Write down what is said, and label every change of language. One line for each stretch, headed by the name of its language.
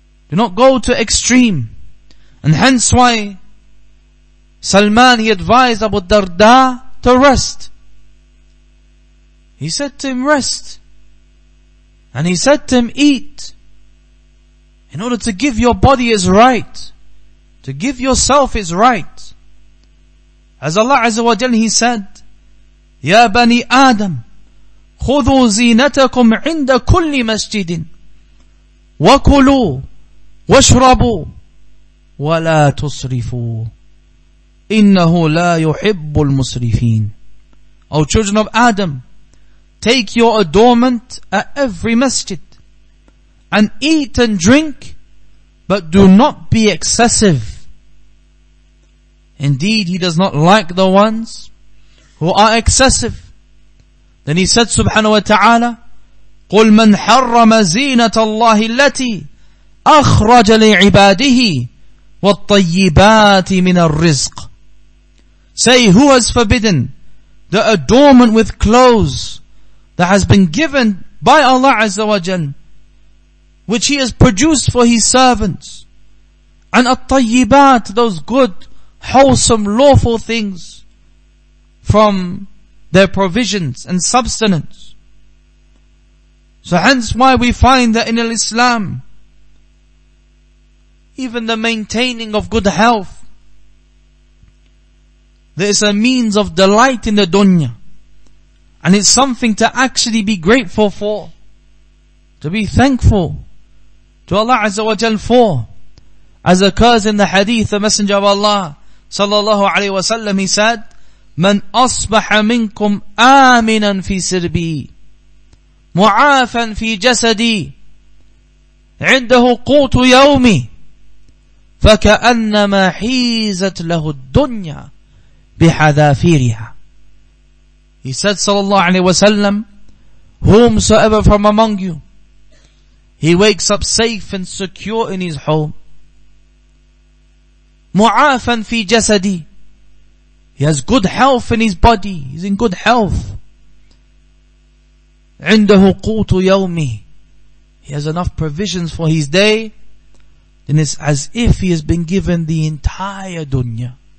English: Do not go to extreme. And hence why Salman, he advised Abu Darda to rest. He said to him, rest. And he said to him, eat. In order to give your body his right. To give yourself his right. As Allah Azza wa Jal, He said,
Arabic: يا بني آدم خذوا زينتكم عند كل مسجد وكلوا واشربوا ولا تسرفوا إنه لا يحب المسرفين.
English: O children of Adam, take your adornment at every masjid and eat and drink, but do not be excessive. Indeed, He does not like the ones who are excessive. Then He said subhanahu wa ta'ala,
Arabic: قُلْ مَنْ حَرَّمَ زِينَةَ اللَّهِ الَّتِي أَخْرَجَ لِعِبَادِهِ وَالطَّيِّبَاتِ مِنَ الرِّزْقِ.
English: Say, who has forbidden the adornment with clothes that has been given by Allah Azza wa Jal, which He has produced for His servants, and at-tayyibat, those good, wholesome, lawful things from their provisions and substance. So hence why we find that in Islam, even the maintaining of good health, there is a means of delight in the dunya, and it's something to actually be grateful for, to be thankful to Allah Azza wa Jal for. As occurs in the hadith, the Messenger of Allah sallallahu alayhi wa sallam, he said,
Arabic: من أصبح منكم آمنا في سربي معافا في جسدي عنده قوت يومي فكأنما حيزت له الدنيا بحذافيرها.
English: He said sallallahu alayhi wa sallam, whomsoever from among you, he wakes up safe and secure in his home,
Arabic: mu'afan fi jasadi,
English: he has good health in his body, he's in good health,
Arabic: عنده قوت يومه,
English: he has enough provisions for his day, then it's as if he has been given the entire dunya.